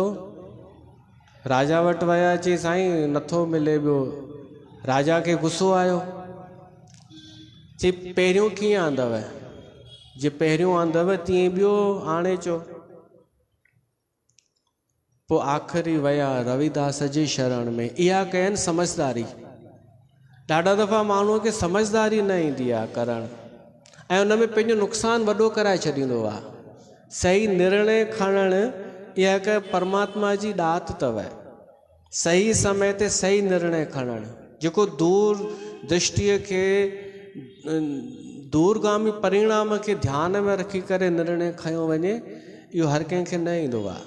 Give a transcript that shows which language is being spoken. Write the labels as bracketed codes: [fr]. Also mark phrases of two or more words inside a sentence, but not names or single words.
[sd] राजा वटि विया, चई साईं नथो मिले ॿियो। राजा खे गुस्सो आयो, चई पहिरियों कीअं आंदव? जे पहिरियों आंदव तीअं ॿियो आणे अचो। पोइ आख़िरी विया रविदास जी शरण में। इहा कयनि समझदारी। ॾाढा दफ़ा माण्हूअ खे समझदारी न ईंदी आहे करणु, ऐं उन में पंहिंजो नुक़सानु वॾो कराए छॾींदो आहे। सही निर्णय खणणु इहा हिकु परमात्मा जी ॾात अथव। सही समय ते सही निर्णय खणणु, जेको दूर दृष्टिअ खे, दूरगामी परिणाम खे ध्यान में रखी करे निर्णय खयो वञे, इहो हर कंहिंखे न ईंदो आहे।